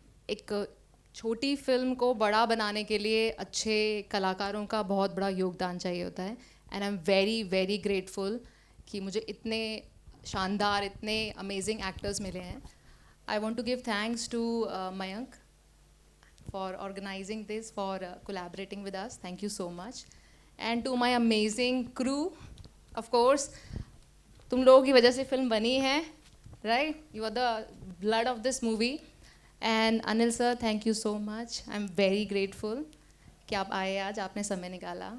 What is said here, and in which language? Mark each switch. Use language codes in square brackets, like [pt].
[hi] एक छोटी फिल्म को बड़ा बनाने के लिए अच्छे कलाकारों का बहुत बड़ा योगदान चाहिए होता है, [en] and I am very very grateful [hi] कि मुझे इतने शानदार, इतने अमेजिंग एक्टर्स मिले हैं। [en] I want to give thanks to Mayank for organizing this, for collaborating with us. Thank you so much. And to my amazing crew, of course, [hi] तुम लोगों की वजह से फिल्म बनी है, [en] right? You are the blood of this movie. And Anil sir, thank you so much. I'm very grateful [hi] कि आप आए आज, आपने समय निकाला.